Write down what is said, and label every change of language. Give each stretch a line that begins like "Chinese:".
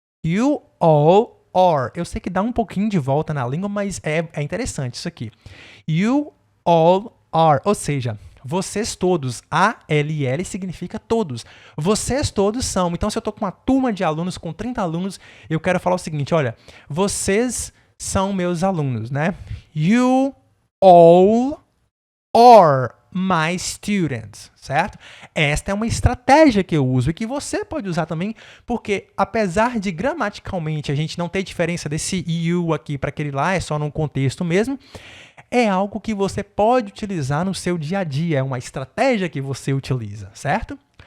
English: You all are.
Portuguese: Eu sei que dá um pouquinho de volta na língua, mas é interessante isso aqui.
English: You all are.
Portuguese: Ou seja, vocês todos. A-L-L significa todos. Vocês todos são. Então, se eu estou com uma turma de alunos, com 30 alunos, eu quero falar o seguinte, olha, vocês são meus alunos, né?
English: You all are my students, certo?
Portuguese: Esta é uma estratégia que eu uso e que você pode usar também, porque apesar de gramaticalmente a gente não ter diferença desse you aqui para aquele lá, é só num contexto mesmo, é algo que você pode utilizar no seu dia a dia, é uma estratégia que você utiliza, certo?